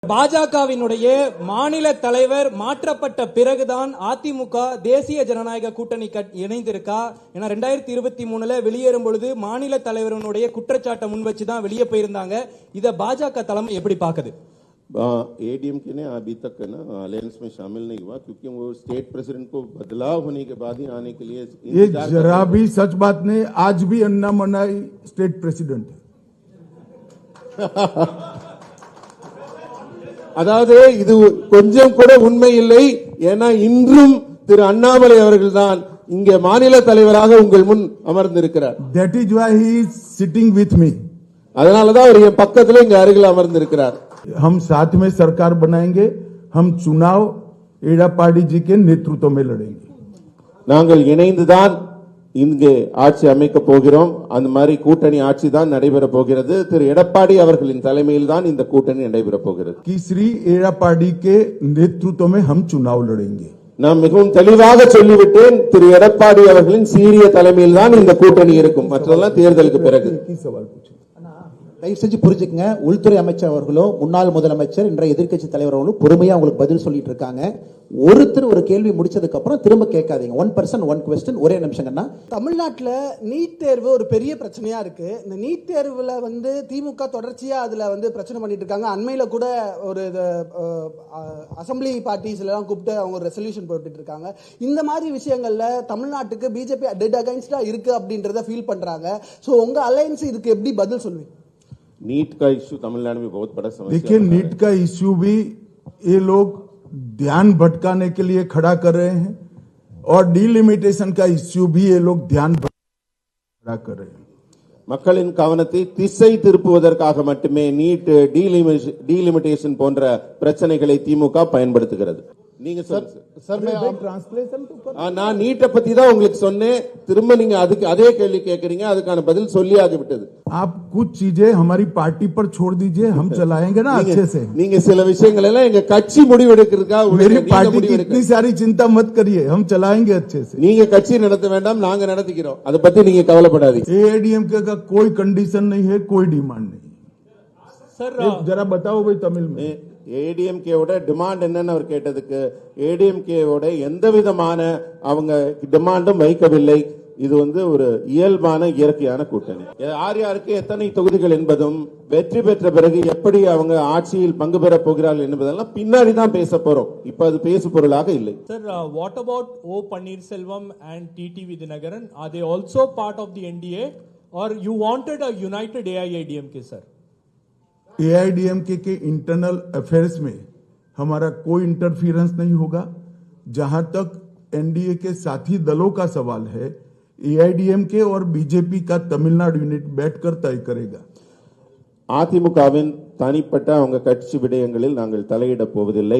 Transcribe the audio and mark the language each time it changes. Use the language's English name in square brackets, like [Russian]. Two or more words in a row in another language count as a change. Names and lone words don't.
[Tamil] பாஜகவினுடைய மாநில தலைவர் மாற்றப்பட்ட பிறகுதான் அதிமுக தேசிய ஜனநாயக கூட்டணி இணைந்திருக்கா? ஏன்னா 2023 வெளியேறும் பொழுது மாநில தலைவருடைய குற்றச்சாட்டை முன் வச்சுதான் வெளியே போயிருந்தாங்க. இத பாஜக தலைமை எப்படி பாக்குது? [Hindi] एडीएमके ने अभी तक ना अलायंस में शामिल नहीं हुआ क्योंकि वो [English] state president [Hindi] को बदलाव होने के बाद ही आने के लिए ये जरा भी सच बात नहीं। आज भी अन्नामलाई [English] state president [Hindi] है। [Tamil] அதாவது இது கொஞ்சம் கூட உண்மை இல்லை. ஏன்னா இன்றும் திரு அண்ணாமலை அவர்கள் தான் இங்கே மாநில தலைவராக உங்கள் முன் அமர்ந்திருக்கிறார். [English] That is why he is sitting with me. [Tamil] அதனாலதான் அவர் என் பக்கத்துல இங்க அருகில் அமர்ந்திருக்கிறார். [Hindi] हम साथ में सरकार बनाएंगे। हम चुनाव एड़ापाड़ी जी के नेतृत्व में लड़ेंगे। [Tamil] நாங்கள் இணைந்துதான் இங்கே ஆட்சி அமைக்க போகிறோம். அந்த மாதிரி கூட்டணி ஆட்சி தான் நடைபெற போகிறது. திரு எடப்பாடி அவர்களின் தலைமையில் தான் இந்த கூட்டணி நடைபெற போகிறது. [Hindi] कि श्री एड़ापाड़ी के नेतृत्व में हम चुनाव लड़ेंगे। [Tamil] நான் மிகவும் தெளிவாக சொல்லிவிட்டேன். திரு எடப்பாடி அவர்களின் சீரிய தலைமையில் தான் இந்த கூட்டணி இருக்கும். மற்றதெல்லாம் தேர்தலுக்கு பிறகு. [Hindi] सवाल पूछे [Tamil] தயவு செஞ்சு புரிஞ்சுக்கங்க. உள்துறை அமைச்சர் அவர்களோ முன்னாள் முதலமைச்சர் இன்றைய எதிர்க்கட்சி தலைவர் அவர்களும் பொறுமையா உங்களுக்கு பதில் சொல்லிட்டு இருக்காங்க. ஒருத்தர் ஒரு கேள்வி முடிச்சதுக்கு அப்புறம் திரும்ப கேட்காதீங்க. [English] 1 person 1 question. [Tamil] ஒரே நிமிஷங்கண்ணா. தமிழ்நாட்டில் நீட் தேர்வு ஒரு பெரிய பிரச்சனையா இருக்கு. இந்த நீட் தேர்வுல திமுக தொடர்ச்சியா அதுல பிரச்சனை பண்ணிட்டு இருக்காங்க. அண்மையில கூட ஒரு [English] assembly parties [Tamil] எல்லாம் கூப்பிட்டு அவங்க ஒரு ரெசல்யூஷன் போட்டுட்டு இருக்காங்க. இந்த மாதிரி விஷயங்கள்ல தமிழ்நாட்டுக்கு பிஜேபி [English] dead against [Tamil] இருக்கு அப்படின்றத ஃபீல் பண்றாங்க. சோ உங்க அலையன்ஸ் இதுக்கு எப்படி பதில் சொல்வீங்க? [Hindi] नीट का इश्यू तमिलनाडु में बहुत बड़ा समस्या। देखिए, नीट का इश्यू भी ये लोग ध्यान भटकाने के लिए खड़ा कर रहे हैं और डीलिमिटेशन का इश्यू भी ये लोग ध्यान खड़ा कर रहे हैं। [Tamil] மக்களின் கவனத்தை திசை திருப்புவதற்காக மட்டுமே நீட் டீலிமிட்டேஷன் போன்ற பிரச்சனைகளை திமுக பயன்படுத்துகிறது. நீங்க நான் நீட்டை பத்தி தான் உங்களுக்கு சொன்னேன். திரும்ப நீங்க அதுக்கு அதே கேள்வி கேட்கறீங்க. அதுக்கான பதில் சொல்லியாகி விட்டது. [Hindi] आप कुछ चीजें हमारी पार्टी पर छोड़ दीजिए, हम चलाएंगे ना अच्छे से। [Tamil] நீங்க சில விஷயங்கள் எல்லாம் எங்க கட்சி முடிவெடுக்கிறதுக்காக [Hindi] मेरी पार्टी की इतनी सारी चिंता मत करिए, हम चलाएंगे अच्छे से। [Tamil] நீங்க கட்சி நடத்த வேண்டாம், நாங்க நடத்திக்கிறோம். அதை பத்தி நீங்க கவலைப்படாதீங்க. [Hindi] एआईडीएमके का कोई कंडीशन नहीं है, कोई डिमांड नहीं। सर जरा बताओ भाई तमिल में [Tamil] ஏடிஎம்கேவோட டிமாண்ட் என்னன்னு அவர் கேட்டதுக்கு ஏடிஎம்கேவோட எந்த விதமான அவங்க டிமாண்டும் வைக்கவில்லை. இது ஒரு இயல்பான இயற்கையான கூட்டணி. யார் யாருக்கு எத்தனை தொகுதிகள் என்பதும் வெற்றி பெற்ற பிறகு எப்படி அவங்க ஆட்சியில் பங்கு பெற போகிறார்கள் என்பதெல்லாம் பின்னாடி தான் பேச போறோம். இப்ப அது பேசு பொருளாக இல்லை. [English] Sir, what about O Panneerselvam and TT Vidhinagaran? Are they also part of the NDA or you wanted a united AIADMK? சார், [Hindi] एआईडीएमके के [English] internal affairs [Hindi] में हमारा कोई इंटरफियरेंस नहीं होगा। जहां तक एनडीए के साथी दलों का सवाल है, एआईडीएमके और बीजेपी का तमिलनाडु यूनिट बैठकर तय करेगा। [Tamil] அதிமுகவின் தனிப்பட்ட அவங்க கட்சி விடயங்களில் நாங்கள் தலையிட போவதில்லை.